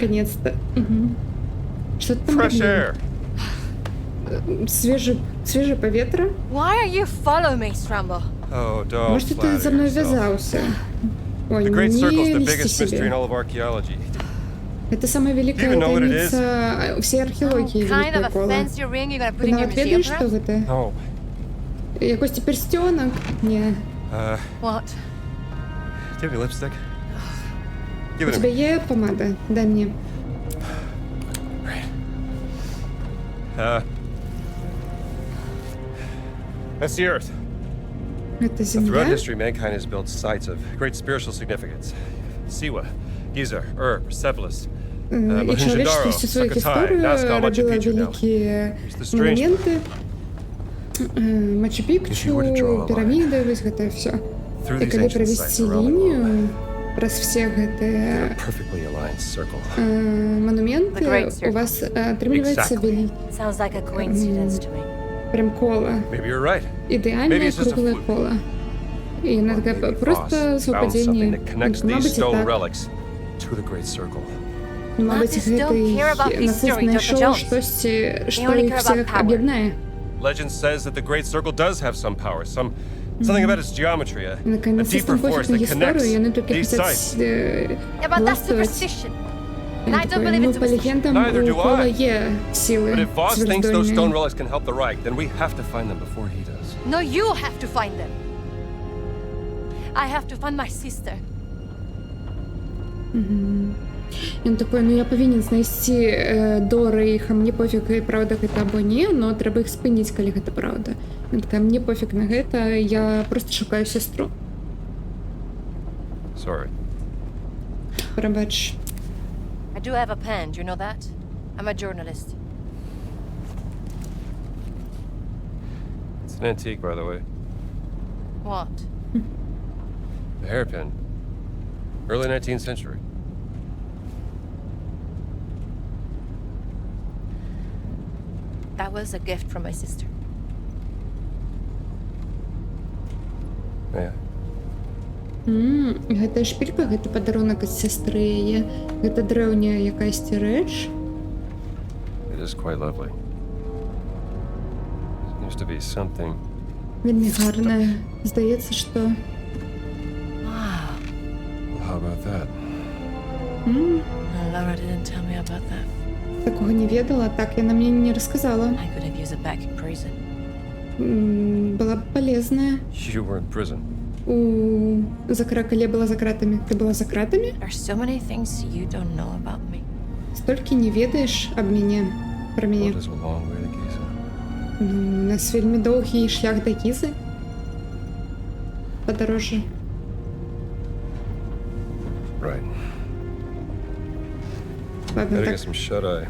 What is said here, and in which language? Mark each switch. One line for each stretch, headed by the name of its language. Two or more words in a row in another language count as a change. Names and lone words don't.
Russian: Наконец-то. Угу. Что ты там
English: Fresh
Belarusian: робила?
English: air.
Belarusian: Свежее поветра?
English: Why are you following me, Strambo? Oh, don't
Russian: Может, ты
English: flatter
Russian: за мной
English: yourself.
Russian: вязался? Ой,
English: The Great
Russian: не
English: Circle is the
Russian: льсти
English: biggest mystery in
Russian: себе.
English: all of archaeology.
Russian: Это самая великая
English: Do you know what it
Russian: тайница всей археологии
English: Kind of
Russian: Великого
English: a
Belarusian: Кола.
English: fancy ring you're gonna put
Russian: Ты
English: in your
Belarusian: нават
English: museum,
Belarusian: ведаешь, что
English: perhaps?
Belarusian: гэта?
English: No.
Ukrainian: Якось перстёнок? Не.
English: What? Do you have any lipstick?
Russian: У
English: Give it to
Russian: тебя
English: me.
Russian: есть помада? Дай мне.
English: That's the Earth.
Russian: Это
English: Throughout
Russian: земля?
English: history, mankind has built sites of great spiritual significance. Siwa, Giza, Persepolis,
Ukrainian: І чоловічність у своїх історіях робила великі монументи, Мачу-Пікчу, піраміди,
Belarusian: вось гэта все. І калі правесці лінію праз все гэтыя монументы, у вас атрымліваецца прям кола. Ідэальнае круглае кола. І яна такая проста совпадзенне. Мабыць, і так. Мабыць, гэты насыст знайшоў штосьці, што іх всіх аб'яднае.
English: Legend says that the Great Circle does have some power, something about its geometry, a deeper force that connects these sites. Yeah, but that's superstition. And I don't believe in superstition. Neither do I. But if Voss thinks those stone relics can help the Reich, then we have to find them before he does. No, you have to find them. I have to find my sister.
Belarusian: Ён такой, ну я павінен знайсці Доры іх, а мне пофіг, правда гэта або не, но трэба іх спыніць, калі гэта правда. Ён такая, мне пофіг на гэта, я просто шукаю сястру.
English: Sorry.
Belarusian: Прабач.
English: I do have a pen, do you know that? I'm a journalist. It's an antique, by the way. What? A hairpin. Early 19th century. That was a gift from my sister. Yeah.
Belarusian: Гэта шпілька, гэта падарунак ад сястры яе. Гэта дрэўняя якаясьці рэч.
English: It is quite lovely. Seems to be something.
Belarusian: Вельмі гарная. Здаецца, што...
English: Wow. Well, how about that? Laura didn't tell me about that.
Belarusian: Такого не ведала, так яна мне не рассказала.
English: I could have used it back in prison.
Russian: Была б полезная.
English: You were in prison.
Belarusian: Калі я была за кратамі. Ты была за кратамі?
English: There's so many things you don't know about me.
Belarusian: Столькі не ведаеш аб мяне, пра мяне.
English: Well, it is a long way to Giza.
Belarusian: У нас вельмі доўгі шлях да Гізы. Падарожжа.
English: Right.
Russian: Ладно,
English: Better
Belarusian: так.
English: get some shut-eye.